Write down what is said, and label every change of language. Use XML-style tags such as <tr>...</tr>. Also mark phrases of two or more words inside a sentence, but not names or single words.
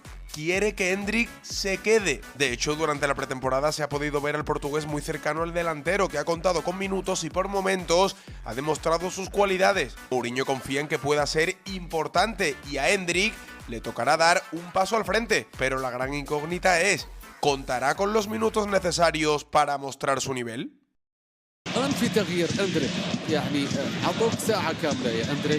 <es>Quiere que Endrick se quede. De hecho, durante la pretemporada se ha podido ver al portugués muy cercano al delantero, que ha contado con minutos y por momentos ha demostrado sus cualidades. Mourinho confía en que pueda ser importante y a Endrick le tocará dar un paso al frente, pero la gran incógnita es: ¿contará con los minutos necesarios para mostrar su nivel?</es> <ar>الآن في تغيير أندريك، يعني أعطوك ساعة كاملة يا أندريك.</ar>